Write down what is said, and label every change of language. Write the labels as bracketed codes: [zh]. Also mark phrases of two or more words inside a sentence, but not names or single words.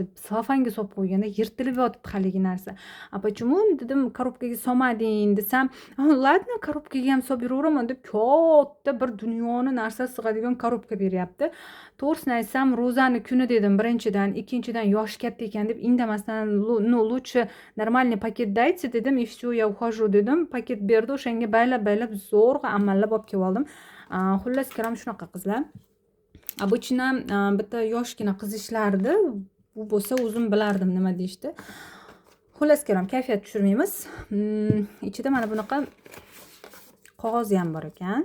[uz] Salofanga solib qo'yganda yirtilib yotibdi haligi narsa. Почему dedim korobkaga solmading desam, ладно, korobkaga ham solib yuraveraman deb katta bir dunyoni narsa sig'adigan korobka beryapti. To'g'risini aytsam, ro'zani kuni dedim, birinchidan, ikkinchidan yoshi katta ekan deb indamasdan, [ru] ну лучше нормальный paket дайте dedim, и все, я ухожу dedim. [uz] Paket berdi, o'shanga baylab zo'rg'a amallab olib kelib oldim. Xullas karam shunaqa qizlar. Обычно bitta yoshgina qiz ishlardi. Bu bo'lsa o'zim bilardim nima deyishdi. Xullas karam kayfiyat tushirmaymiz. Ichida mana bunaqa qog'ozi ham bor ekan.